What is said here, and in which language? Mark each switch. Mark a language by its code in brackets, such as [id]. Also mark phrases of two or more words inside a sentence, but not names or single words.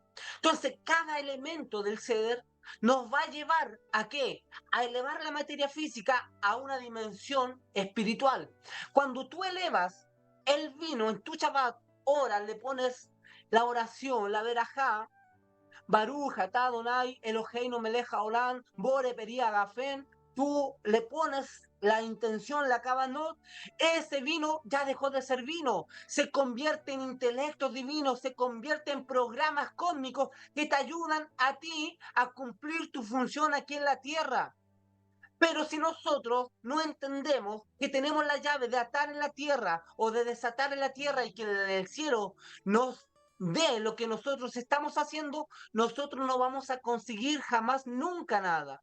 [es] Entonces, cada elemento del ceder nos va a llevar a qué? A elevar la materia física a una dimensión espiritual. Cuando tú elevas el vino en tu Shabbat, ahora le pones la oración, la verajá, [he] ברוך, אתה אדני, אלהינו מלך העולם, בורא פרי הגפן, [es] tú le pones la intención, la cabanot, ese vino ya dejó de ser vino, se convierte en intelectos divinos, se convierte en programas cósmicos que te ayudan a ti a cumplir tu función aquí en la tierra. Pero si nosotros no entendemos que tenemos la llave de atar en la tierra o de desatar en la tierra y que en el cielo nos dé lo que nosotros estamos haciendo, nosotros no vamos a conseguir jamás nunca nada.